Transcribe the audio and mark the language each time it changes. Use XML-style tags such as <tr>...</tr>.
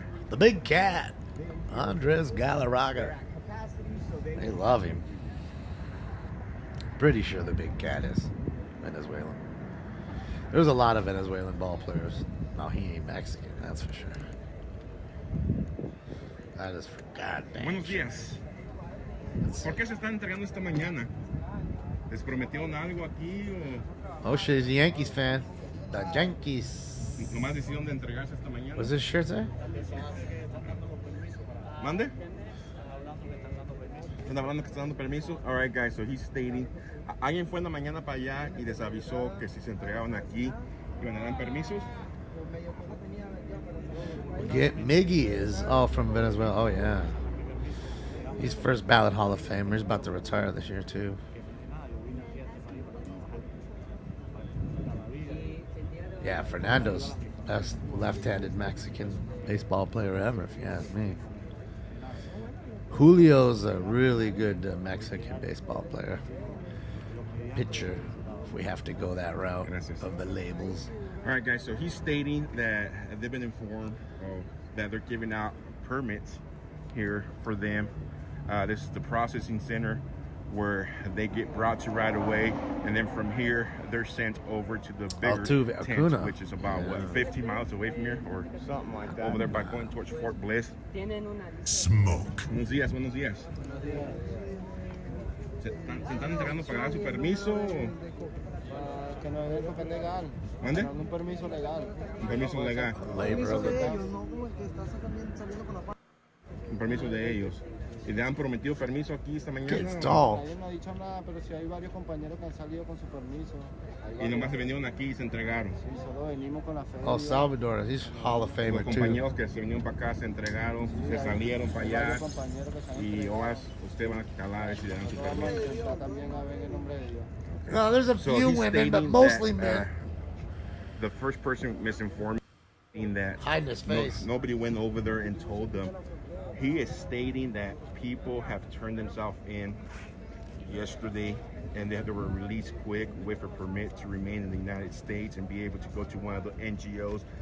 <en>The big cat, Andres Galarraga. They love him. Pretty sure the big cat is Venezuelan. There's a lot of Venezuelan ball players. No, he ain't Mexican, that's for sure. That is for goddamn.</en> <es>Buenos días. ¿Por qué se están entregando esta mañana? ¿Les prometieron algo aquí o...?</es> <en>Oh shit, he's a Yankees fan. The Yankees.</en> <es>¿Nomás decidieron de entregarse esta mañana?</es> <en>What's this shirt say?</en> <es>¿Mande? ¿Están hablando que están dando permiso?</es> <en>Alright guys, so he's stating...</en> <es>Alguien fue en la mañana para allá y les avisó que si se entregaban aquí iban a dar permisos.</es> <en>Miggy is from Venezuela. Oh yeah, he's first ballot Hall of Famer. He's about to retire this year too. Yeah, Fernando's best left-handed Mexican baseball player ever, if you ask me. Julio's a really good Mexican baseball player. Pitcher, if we have to go that route of the labels. All right, guys, so he's stating that they've been informed that they're giving out permits here for them. This is the processing center where they get brought to right away, and then from here, they're sent over to the bigger tent, which is about, 50 miles away from here, or something like that. Over there by going towards Fort Bliss. Smoke.</en> <es>Buenos días, buenos días. ¿Se están entregando para dar su permiso? Que no es porque es legal. ¿Mande? Un permiso legal. Un permiso legal. Un permiso de ellos. ¿Y le han prometido permiso aquí esta mañana? Ellos no han dicho nada, pero sí hay varios compañeros que han salido con su permiso. Y nomás se vinieron aquí y se entregaron. Sí, solo venimos con la feria.</es> <en>Oh, Salvador, he's Hall of Famer</en> <es>Los compañeros que se vinieron para acá se entregaron, se salieron para allá. Y ahora ustedes van a calar si le dan su permiso. También a ver el nombre de ellos.</es> <en>No, there's a few women, but mostly men. The first person misinformed that hiding his face. Nobody went over there and told them. He is stating that people have turned themselves in yesterday and that they were released quick with a permit to remain in the United States and be able to go to one of the NGOs.</en>